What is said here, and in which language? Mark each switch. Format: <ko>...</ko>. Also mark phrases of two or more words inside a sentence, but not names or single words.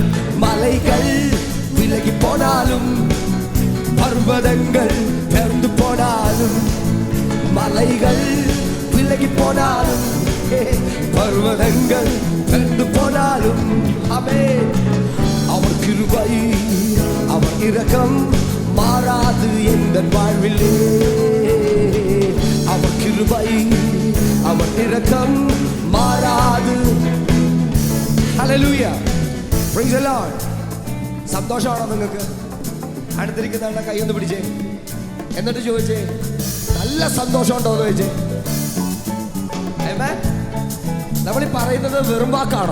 <ta>மலைகள் விலகி போனாலும், பர்வதங்கள் பெயர்ந்து போனாலும், மலைகள் விலகி போனாலும், பர்வதங்கள் பெயர்ந்து போனாலும், அவர் கிருபை அவர் இரக்கம் மாறாது என்ற வாழ்விலே. அவர் கிருபை அவர் இரக்கம் மாறாது.</ta> <en>Hallelujah, praise the Lord.</en> <ml>സന്തോഷമാണോ നിങ്ങൾക്ക്? അടുത്തിരിക്കുന്ന കൈ ഒന്ന് പിടിച്ചേ, എന്നിട്ട് ചോദിച്ചേ നല്ല സന്തോഷമുണ്ടോ എന്ന് ചോദിച്ചേ. നമ്മൾ ഈ പറയുന്നത് വെറും വാക്കാണോ?</ml>